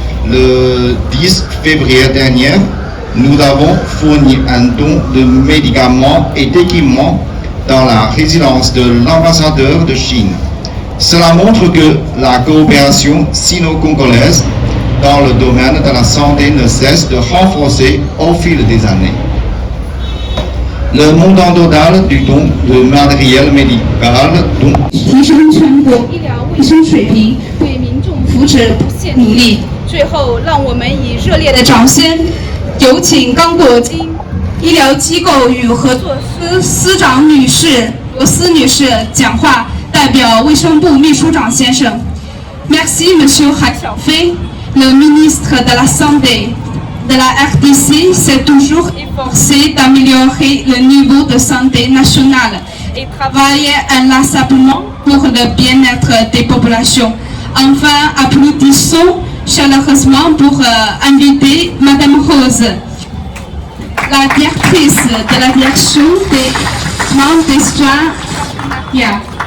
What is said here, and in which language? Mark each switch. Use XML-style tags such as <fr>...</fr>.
<fr>Le 10 février dernier, nous avons fourni un don de médicaments et d'équipements dans la résidence de l'ambassadeur de Chine. Cela montre que la coopération sino-congolaise dans le domaine de la santé ne cesse de renforcer au fil des années. Le montant total du don de matériel médical</fr> <zh>提升全国医疗卫生水平，为民众福祉不懈努力。最后，让我们以热烈的掌声，有请刚果金医疗机构与合作司长女士罗斯女士讲话，代表卫生部秘书长先生。</zh> <fr>Merci, Monsieur 海小飞，le ministre de la Santé de la RDC s'est toujours efforcé d'améliorer le niveau de santé nationale et travaille inlassablement pour le bien-être des populations. Enfin, applaudissons chaleureusement pour inviter Madame Rose, la directrice de la direction des membres des soins partenariats.</fr>